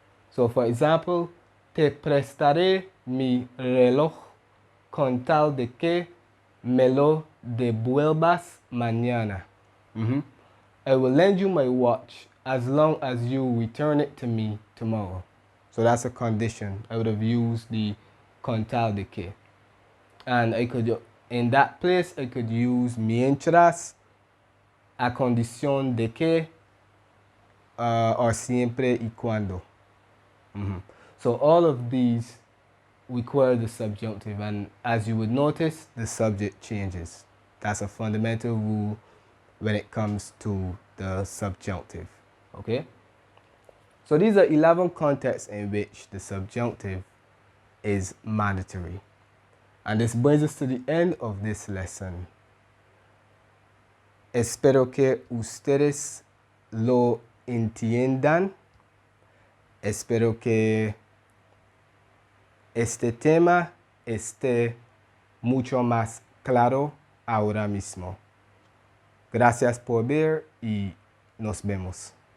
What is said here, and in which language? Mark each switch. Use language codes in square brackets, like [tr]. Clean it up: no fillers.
[en] So for example, [es] te prestaré mi reloj con tal de que me lo devuelvas mañana. [en] I will lend you my watch as long as you return it to me tomorrow. So that's a condition. I would have used the con tal de que. And I could, in that place, I could use mientras, a condición de que, or siempre y cuando. So all of these require the subjunctive, and as you would notice, the subject changes. That's a fundamental rule when it comes to the subjunctive. Okay? So these are 11 contexts in which the subjunctive is mandatory. And this brings us to the end of this lesson. [es] Espero que ustedes lo entiendan. Espero que este tema esté mucho más claro ahora mismo. Gracias por ver y nos vemos.